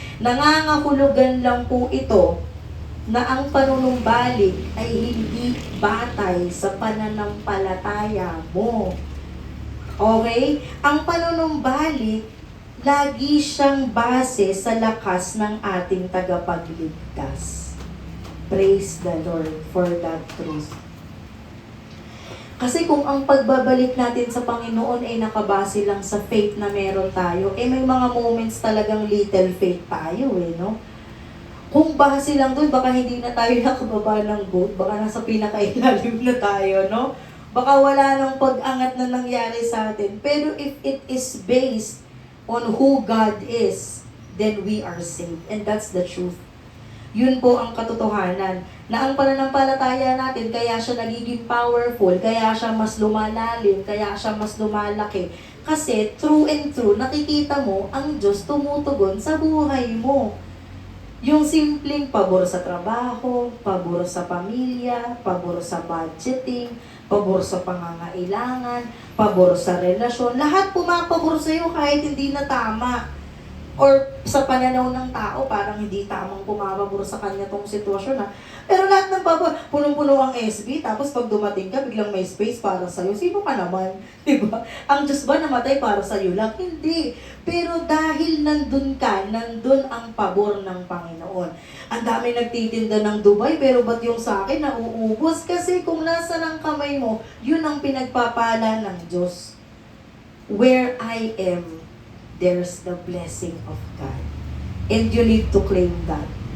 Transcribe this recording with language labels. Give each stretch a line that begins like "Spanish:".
Filipino: Nangangahulugan lang po ito na ang panunumbalik ay hindi batay sa pananampalataya mo. Okay? Ang panunumbalik, lagi siyang base sa lakas ng ating tagapagligtas.
English: Praise the Lord for that truth.
Filipino: Kasi kung ang pagbabalik natin sa Panginoon ay nakabase lang sa faith na meron tayo, may mga moments talagang little faith tayo no? Kung base lang doon, baka hindi na tayo nakababa ng boat, baka nasa pinakailalim na tayo, no? Baka wala nang pag-angat na nangyari sa atin.
English: Pero if it is based on who God is, then we are saved. And that's the truth.
Filipino: Yun po ang katotohanan. Na ang pananampalataya natin, kaya siya nagiging powerful, kaya siya mas lumalalim, kaya siya mas lumalaki. Kasi
English: true and true,
Filipino: nakikita mo ang Diyos tumutugon sa buhay mo. Yung simpleng pabor sa trabaho, pabor sa pamilya, pabor sa budgeting, pabor sa pangangailangan, pabor sa relasyon, lahat pumapabor sa iyo kahit hindi na tama. Or sa pananaw ng tao, parang hindi tamang pumapabor sa kanya tong sitwasyon Pero lahat ng pabor, punong-puno ang SB, tapos pag dumating ka, biglang may space para sa'yo. Sino ka naman? Diba? Ang Diyos ba namatay para sa'yo lang? Hindi. Pero dahil nandun ka, nandun ang pabor ng Panginoon. Ang dami nagtitinda ng Dubai, pero ba't yung sa akin nauubos? Kasi kung nasa ng kamay mo, yun ang pinagpapala ng Diyos.
English: Where I am, there's the blessing of God. And you need to claim that.